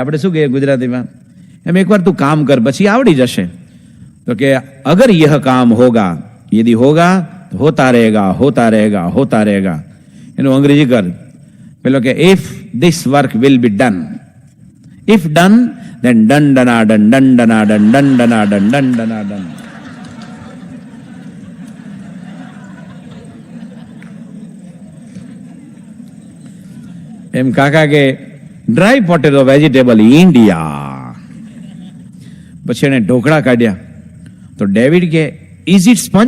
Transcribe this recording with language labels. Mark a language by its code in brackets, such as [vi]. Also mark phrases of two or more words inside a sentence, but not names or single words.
[gu] આપણે શું કહીએ ગુજરાતીમાં? એમ એકવાર તું કામ કર, પછી આવડી જશે. તો કે [hi] अगर यह काम होगा, यदि होगा होता रहेगा होता रहेगा होता रहेगा. [gu] એનું અંગ્રેજી કર. પેલો કે [en] if this work will be done, if done then dun dana dun dun dana dun dun dana dun dun dana dun. [gu] એમ કાકા કે [en] dry potato vegetable India. [gu] પછી એને ઢોકળા કાઢ્યા તો ડેવિડ કે [en] is it sponge?